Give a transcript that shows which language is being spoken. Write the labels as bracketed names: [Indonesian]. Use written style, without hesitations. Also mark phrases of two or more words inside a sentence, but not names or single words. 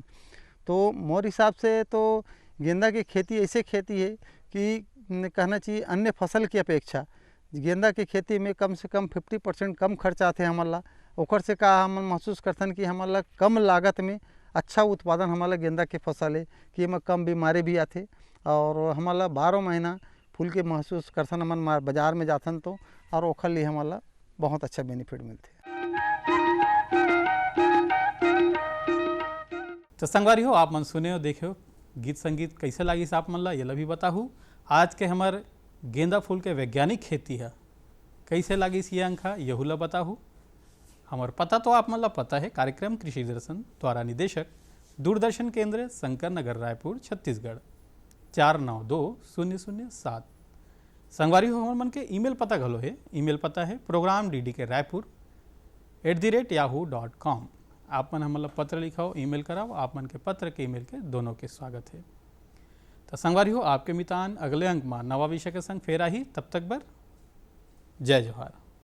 [Chhattisgarhi] तो मोर हिसाब से तो गेंदा की खेती ऐसे खेती है कि कहना चाहिए अन्य फसल की अपेक्षा गेंदा की खेती में कम से कम 50% कम खर्च आते हमारा। ओकर से का हम महसूस करथन कि हमारा कम लागत में अच्छा उत्पादन हमारा गेंदा के फसल है कि में कम बीमारी भी आते और हमारा 12 महीना फूल के महसूस करथन हमन बाजार में जाथन तो और ओखर लिए हमारा बहुत अच्छा बेनिफिट मिलते। तो संगवारी हो आप मन सुने हो देखे हो गीत संगीत कैसे लगी आप मन ला ये भी बताहू। आज के हमार गेंदा फूल के वैज्ञानिक खेती है कैसे लगी ये अंक यहू ला बताहू। हमार पता तो आप मन ला पता है, कार्यक्रम कृषि दर्शन द्वारा निदेशक दूरदर्शन केंद्र शंकर नगर रायपुर छत्तीसगढ़ 492007। संगवारी हो हमार मन के ईमेल पता घलो है, ईमेल पता है program.ddk.raipur@yahoo.com। आप मन हमला पत्र लिखाओ ईमेल कराओ, आप मन के पत्र के ईमेल के दोनों के स्वागत है। तो संगवारी हो आपके मितान अगले अंक में नवा विषय के संग फेर आही, तब तक बर जय जोहार।